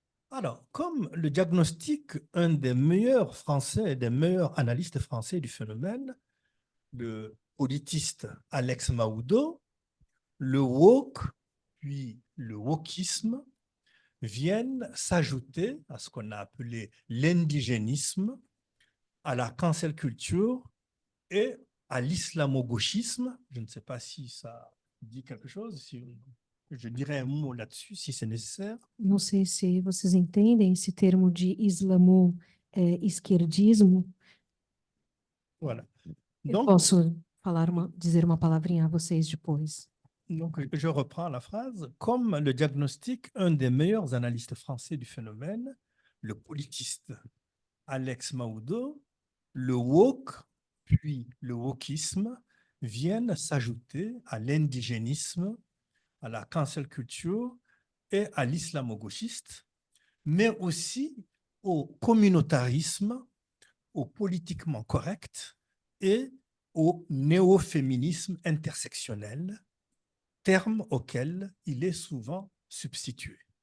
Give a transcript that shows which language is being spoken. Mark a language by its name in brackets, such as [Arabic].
[French] Alors, comme le diagnostic, un des meilleurs Français et des meilleurs analystes français du phénomène, le politiste Alex Mahoudeau, le woke, puis le wokisme, viennent s'ajouter à ce qu'on a appelé l'indigénisme, à la cancel culture et à l'islamo-gauchisme. Je ne sais pas si ça dit quelque chose, si je dirais un mot là-dessus, si c'est nécessaire. [Portuguese] Não sei se vocês entendem esse termo de islamo-esquerdismo. [French] Voilà. [Portuguese] Eu [French] Donc, [Portuguese] posso dizer uma palavrinha a vocês depois. [French] Donc, je reprends la phrase. Comme le diagnostic, un des meilleurs analystes français du phénomène, le politiste Alex Mahoudeau, le woke, puis le wokisme, viennent s'ajouter à l'indigénisme, à la cancel culture et à l'islamo-gauchiste, mais aussi au communautarisme, au politiquement correct et au néo-féminisme intersectionnel, terme auquel il est souvent substitué.